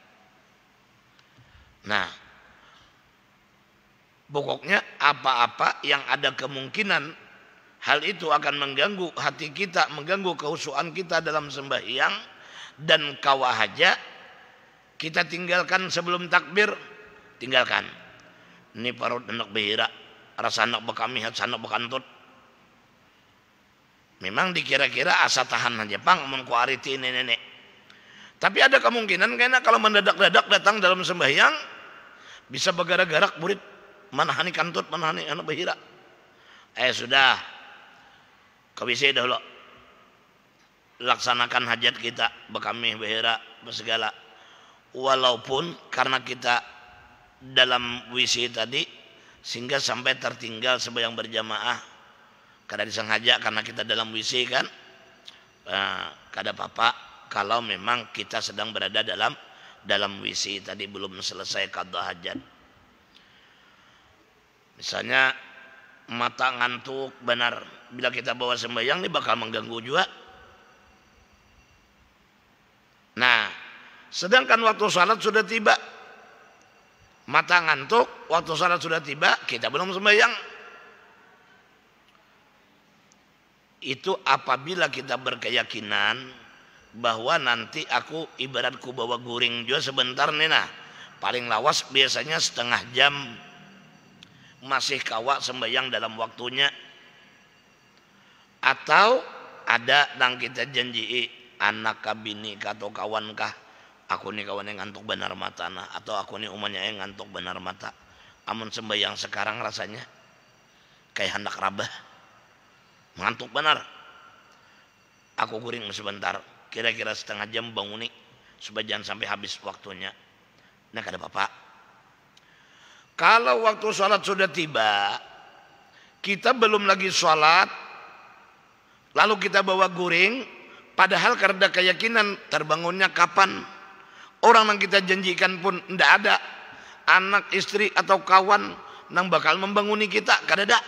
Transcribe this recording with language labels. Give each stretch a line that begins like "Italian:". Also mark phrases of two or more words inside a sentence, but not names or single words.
Banjar: Nah, pokoknya apa-apa yang ada kemungkinan hal itu akan mengganggu hati kita, mengganggu kekhusyuan kita dalam sembahyang, dan kawahaja kita tinggalkan sebelum takbir, tinggalkan. Ini parut anak behira, rasa anak bekami, anak bekantut. Memang dikira-kira asa tahan aja pang menku ariti nenek. Tapi ada kemungkinan karena kalau mendadak-dadak datang dalam sembahyang, bisa bergarak-garak murid, manahani kantut, manahani anak behira. Sudah, kau bisa dahulu laksanakan hajat kita, bekami behira segala. Walaupun karena kita dalam WC tadi sehingga sampai tertinggal sembahyang berjamaah, kada disengaja karena kita dalam WC kan, kada apa-apa kalau memang kita sedang berada dalam WC tadi belum selesai qada hajat. Misalnya mata ngantuk benar, bila kita bawa sembahyang ini bakal mengganggu juga. Nah, sedangkan waktu salat sudah tiba, mata ngantuk, waktu salat sudah tiba, kita belum sembahyang. Itu apabila kita berkeyakinan bahwa nanti aku ibaratku bawa guring juga sebentar nih, nah paling lawas biasanya setengah jam masih kawak sembahyang dalam waktunya. Atau ada nang kita janji anak kah bini kah atau kawan kah, aku nih kawan yang ngantuk benar mata nah, atau aku nih umumnya yang ngantuk benar mata. Amun sembahyang sekarang rasanya kayak hendak rabah, ngantuk benar. Aku guring sebentar, kira-kira setengah jam banguni supaya jangan sampai habis waktunya. Nah, kada apa-apa. Kalau waktu sholat sudah tiba, kita belum lagi sholat, lalu kita bawa guring, padahal karena keyakinan terbangunnya kapan, orang yang kita janjikan pun tidak ada, anak, istri atau kawan yang bakal membanguni kita, kada ada.